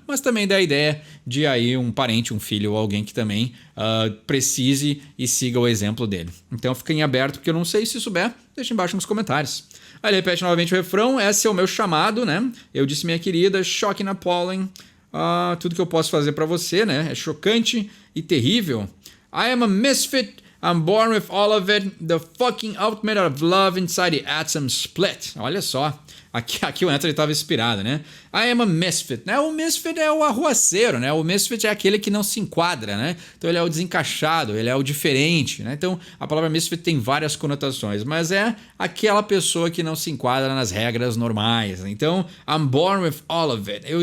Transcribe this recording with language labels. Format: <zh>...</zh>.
<pt>Mas também dá a ideia de aí um parente, um filho ou alguém que também precise e siga o exemplo dele. Então fica em aberto, porque eu não sei. Se souber, deixa embaixo nos comentários. Aí ele repete novamente o refrão, esse é o meu chamado, né? Eu disse, minha querida,</pt> <en>shocking, appalling,</en> <pt>tudo que eu posso fazer pra você, né? É chocante e terrível.</pt> <en>I am a misfit, I'm born with all of it, the fucking ultimate of love inside the atom split.</en> <pt>Olha só, aqui o Anthony estava inspirado, né?</pt> <en>I am a misfit,</en> <pt>né? O misfit é o arruaceiro, né? O misfit é aquele que não se enquadra, né? Então ele é o desencaixado, ele é o diferente, né? Então a palavra misfit tem várias conotações, mas é aquela pessoa que não se enquadra nas regras normais.</pt> <en>Então, I'm born with all of it.</en>